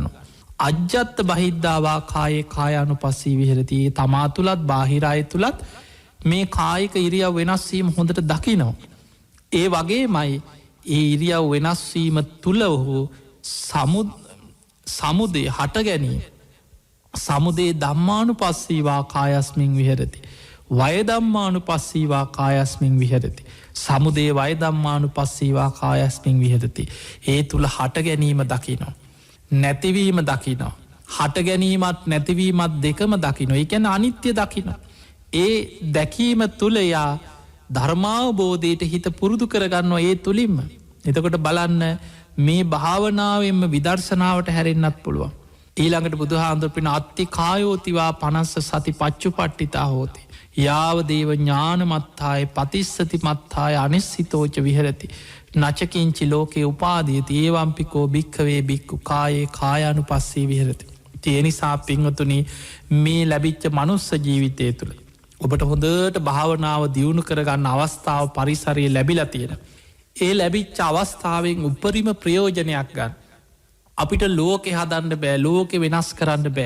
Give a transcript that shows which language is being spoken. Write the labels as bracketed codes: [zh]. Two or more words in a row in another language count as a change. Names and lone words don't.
[pi] අජ්ජත්ත බහිද්ධවා කායේ කායානු පස්සී විහරති [si] තමා තුළත් බාහිරාය තුළත් මේ කායික ඉරියව් වෙනස්වීම හොඳට දකිනෝ. ඒ වගේ මයි ඒ ඉරියව් වෙනස්වීම තුළ ඔහු සමුදේ හට ගැනීම [pi] සමුදේ දම්මානු පස්සීවා කායස්මින් විහරති. වයදම්මානු පස්සීවා කායස්මින් විහරති. සමුදේ වයදම්මානු පස්සීවා කායස්මින් විහරති. [si] ඒ තුළ හට ගැනීම දකිනවා. නැතිවීම දකිනවා. හට ගැනීමත් නැතිවීමත් දෙකම දකිනො එකැන අනිත්‍ය දකින. ඒ දැකීම තුළ යා ධර්මාවබෝධයට හිත පුරුදු කරගන්නවා ඒ තුළින්ම. එතකොට බලන්න මේ භාවනාවෙන්ම විදර්ශනාවට හැරෙන්න්නත් පුළුවන්. ඊළඟට බුදුහාන්දුරපින [pi] අත්ති කායෝතිවා පනස්ස සති පච්චු පට්ටිතා හෝති. යාව දේව ඥානමත්තාය පතිස්සති මත්තාය අනිස්සිතෝච විහරති. නචකින්චි ලෝකයේ උපාදීති ඒවම්පිකෝ භික්කවේ බික්කු කායේ කායානු පස්සේ විහරති. [si] තියනිසා පිංහතුනි මේ ලැබිච්ච මනුස්ස ජීවිතය තුළ. ඔබට හොඳට භාවනාව දියුණු කරගන්න අවස්ථාව පරිසරය ලැබිල තියෙන. ඒ ලැබිච්ච අවස්ථාවෙන් උපරිම ප්‍රයෝජනයක් ගන්න. අපිට ලෝකෙ හදන්න බෑ ලෝකෙ වෙනස් කරන්න බෑ.